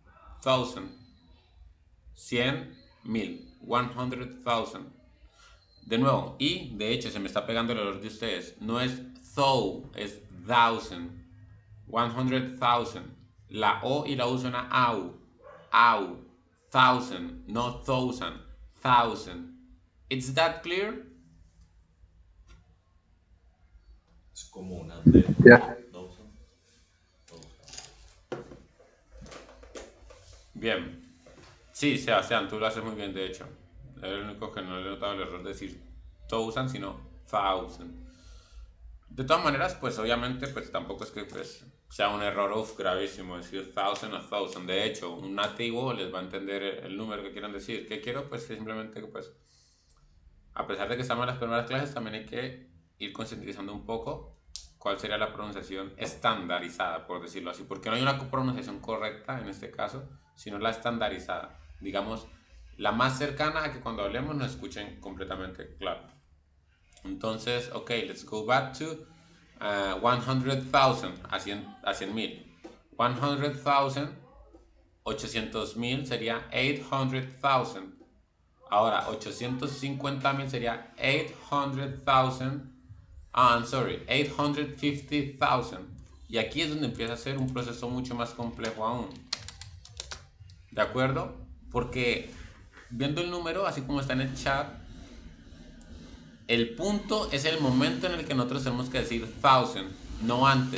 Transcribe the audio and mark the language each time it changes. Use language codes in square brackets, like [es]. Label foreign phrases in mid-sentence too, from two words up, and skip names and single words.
[es] 100.000. 100,000. De nuevo, y de hecho se me está pegando el error de ustedes. No es thou, es thousand. 100,000. La O y la U suena au. Au. [en] Thousand, no thousand. Thousand. Is that clear? [es] es como una D. Yeah. Bien. Sí, Sebastián, tú lo haces muy bien, de hecho. Es el único que no le he notado el error de decir thousand, sino thousand. De todas maneras, pues obviamente, pues tampoco es que pues, sea un error gravísimo decir thousand o thousand. De hecho, un nativo les va a entender el número que quieran decir. ¿Qué quiero? Pues que simplemente, pues, a pesar de que estamos en las primeras clases, también hay que ir concientizando un poco cuál sería la pronunciación estandarizada, por decirlo así. Porque no hay una pronunciación correcta en este caso, sino la estandarizada. Digamos, la más cercana a que cuando hablemos nos escuchen completamente claro. Entonces, [en] ok, let's go back to 100,000, [es] a 100.000. 100,000, 800.000 sería 800,000. Ahora, 850.000 sería 800,000. [en] I'm sorry, 850,000. [es] Y aquí es donde empieza a ser un proceso mucho más complejo aún. ¿De acuerdo? Porque viendo el número, así como está en el chat, el punto es el momento en el que nosotros tenemos que decir thousand, no antes.